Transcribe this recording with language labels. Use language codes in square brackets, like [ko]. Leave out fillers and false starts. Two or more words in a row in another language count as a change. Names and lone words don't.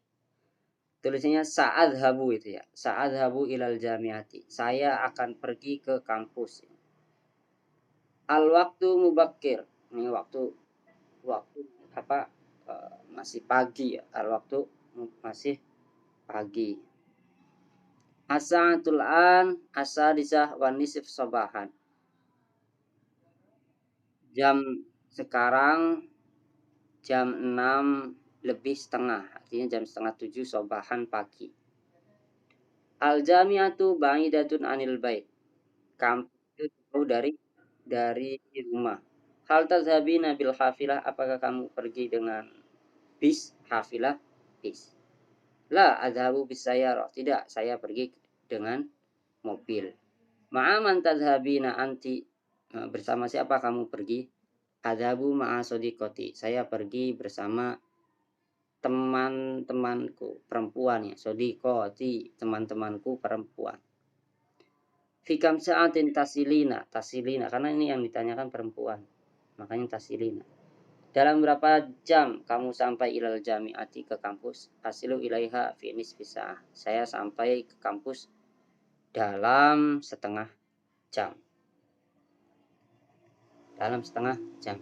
[id] Tulisannya sa'adhabu itu ya. [ar] سأذهب إلى الجامعة. [id] Saya akan pergi ke kampus. [ar] الوقت مبكر. [id] Ini waktu apa masih pagi ya. Al waktu masih pagi. [ar] الساعة الآن السادسة ونصف صباحا. [id] Jam sekarang jam 6 lebih setengah. Artinya jam setengah 7 sobahan pagi. [ar] الجامعة بعيدة عن البيت. [id] Kampus itu jauh dari rumah. [ar] هل تذهبين بالحافلة, [id] apakah kamu pergi dengan bis? [ar] Hafilah bis. لا أذهب بالسيارة. [id] Tidak, saya pergi dengan mobil. [ar] مع من تذهبين أنت, [id] bersama siapa kamu pergi? [ar] أذهب مع صديقاتي. [id] Saya pergi bersama teman-temanku perempuan ya. Sodiqoti, teman-temanku perempuan. [ar] في كم ساعة تصلين. [id] Tasilina, karena ini yang ditanyakan perempuan. Makanya tasilina. Dalam berapa jam kamu sampai [ar] إلى الجامعة [id] ke kampus? [ar] أصل إليها في نصف ساعة. [id] Saya sampai ke kampus dalam setengah jam. Dalam setengah jam.